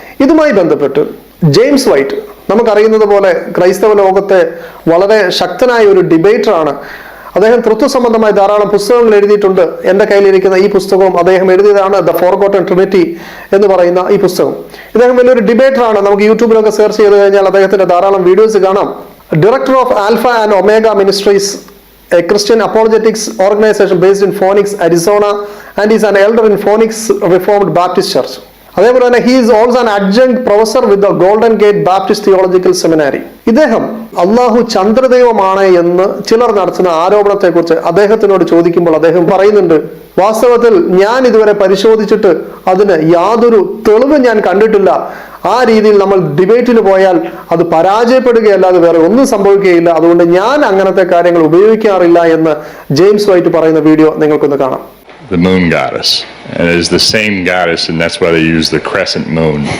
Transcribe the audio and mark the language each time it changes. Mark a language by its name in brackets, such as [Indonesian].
[Malayalam] ഇതുമായി ബന്ധപ്പെട്ട് James white നമുക്കറിയുന്നത് പോലെ ക്രൈസ്തവ ലോകത്തെ വളരെ ശക്തനായ ഒരു ഡിബേറ്ററാണ്. അദ്ദേഹം തൃത്വ സംബന്ധമായി ധാരാളം പുസ്തകങ്ങൾ എഴുതിയിട്ടുണ്ട്. എൻ്റെ കയ്യിലിരിക്കുന്ന ഈ പുസ്തകവും അദ്ദേഹം എഴുതിയതാണ്, ദ ഫോർഗോട്ടൺ ട്രിനിറ്റി എന്ന് പറയുന്ന ഈ പുസ്തകം. ഇദ്ദേഹം വലിയൊരു ഡിബേറ്ററാണ്. നമുക്ക് യൂട്യൂബിലൊക്കെ സെർച്ച് ചെയ്ത് കഴിഞ്ഞാൽ അദ്ദേഹത്തിന്റെ ധാരാളം വീഡിയോസ് കാണാം. [English] Director of Alpha and Omega Ministries, a Christian apologetics organization based in Phoenix, Arizona, and is an elder in Phoenix Reformed Baptist Church. [Malayalam] അതേപോലെ തന്നെ [English] he is also an adjunct professor with the Golden Gate Baptist Theological Seminary. [Malayalam] ഇദ്ദേഹം അള്ളാഹു ചന്ദ്രദൈവമാണ് എന്ന് ചിലർ നടത്തുന്ന ആരോപണത്തെക്കുറിച്ച് അദ്ദേഹത്തിനോട് ചോദിക്കുമ്പോൾ അദ്ദേഹം പറയുന്നുണ്ട്, വാസ്തവത്തിൽ ഞാൻ ഇതുവരെ പരിശോധിച്ചിട്ട് അതിന് യാതൊരു തെളിവും ഞാൻ കണ്ടിട്ടില്ല. ആ രീതിയിൽ നമ്മൾ ഡിബേറ്റിന് പോയാൽ അത് പരാജയപ്പെടുകയല്ലാതെ വേറെ ഒന്നും സംഭവിക്കുകയില്ല. അതുകൊണ്ട് ഞാൻ അങ്ങനത്തെ കാര്യങ്ങൾ ഉപയോഗിക്കാറില്ല എന്ന് ജെയിംസ് വൈറ്റ് പറയുന്ന വീഡിയോ നിങ്ങൾക്കൊന്ന് കാണാം. [English] The moon goddess, and it is the same goddess, and that's why they use the crescent moon.